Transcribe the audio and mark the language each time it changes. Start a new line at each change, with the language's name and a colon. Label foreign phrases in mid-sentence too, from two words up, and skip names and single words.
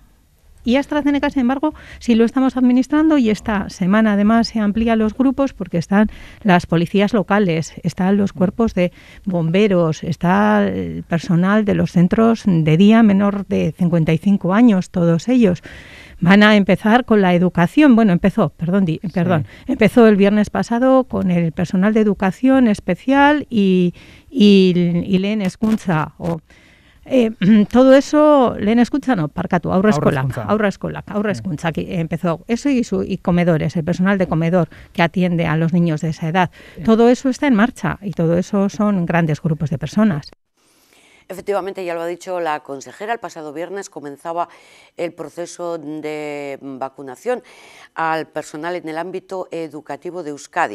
Spanish: Y AstraZeneca, sin embargo, sí lo estamos administrando y esta semana además se amplían los grupos porque están las policías locales, están los cuerpos de bomberos, está el personal de los centros de día menor de 55 años, todos ellos. Van a empezar con la educación, bueno, empezó el viernes pasado con el personal de educación especial y
Basque: lehen hezkuntza,
Spanish: todo eso,
Basque: lehen hezkuntza no, parkatu, aurra hezkuntza,
Spanish: que empezó eso y comedores, el personal de comedor que atiende a los niños de esa edad. Todo eso está en marcha y todo eso son grandes grupos de personas. Efectivamente, ya lo ha dicho la consejera, el pasado viernes comenzaba el proceso de vacunación al personal en el ámbito educativo de Euskadi.